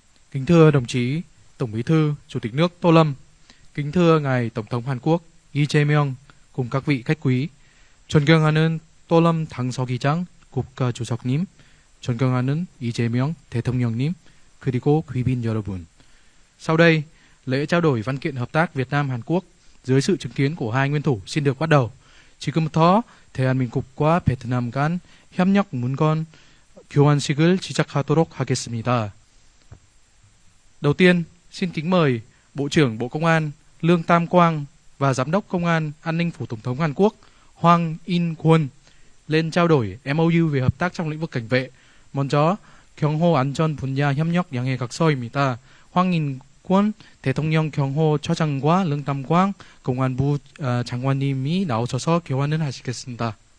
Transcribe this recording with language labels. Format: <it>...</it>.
<vi>Kính thưa đồng chí Tổng Bí thư, Chủ tịch nước Tô Lâm, kính thưa ngài Tổng thống Hàn Quốc Lee Jae-myung cùng các vị khách quý,</vi> <ko>존경하는 또lâm 당서기장 국가주석님, 존경하는 이재명 대통령님, 그리고 귀빈 여러분.</ko> <vi>Sau đây, lễ trao đổi văn kiện hợp tác Việt Nam Hàn Quốc dưới sự chứng kiến của hai nguyên thủ xin được bắt đầu.</vi> <ko>지금부터 대한민국과 베트남 간 협력 문건 교환식을 시작하도록 하겠습니다.</ko> <vi>Đầu tiên, xin kính mời Bộ trưởng Bộ Công an Lương Tam Quang và Giám đốc Công an An ninh Phủ Tổng thống Hàn Quốc Hwang In-kwon lên trao đổi MOU về hợp tác trong lĩnh vực cảnh vệ.</vi> <ko>먼저 경호 안전 분야 협력 양해 각서입니다. Hwang In-kwon 대통령 경호처장과 릉담광 공안부 장관님이 나오셔서 교환을 하시겠습니다.</ko>